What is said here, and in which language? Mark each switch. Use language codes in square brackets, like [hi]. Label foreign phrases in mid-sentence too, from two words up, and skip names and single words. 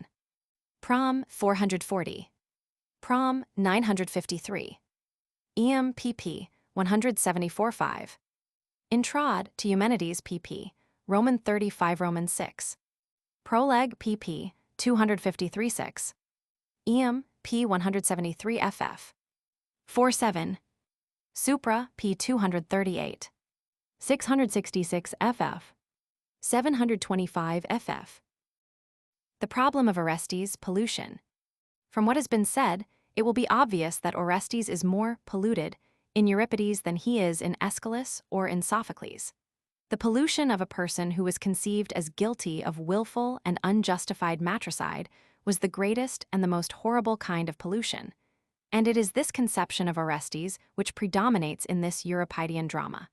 [en] Prom, 440. Prom, 953. Eam, pp. 174-5. Introd to Eumenides, pp. Roman 35, Roman 6. Proleg, pp. 253-6. Eam, p. 173 ff. 47. Supra, p. 238. 666 ff. 725 ff. The problem of Orestes, pollution. From what has been said, it will be obvious that Orestes is more polluted in Euripides than he is in Aeschylus or in Sophocles. The pollution of a person who was conceived as guilty of willful and unjustified matricide was the greatest and the most horrible kind of pollution, and it is this conception of Orestes which predominates in this Euripidean drama.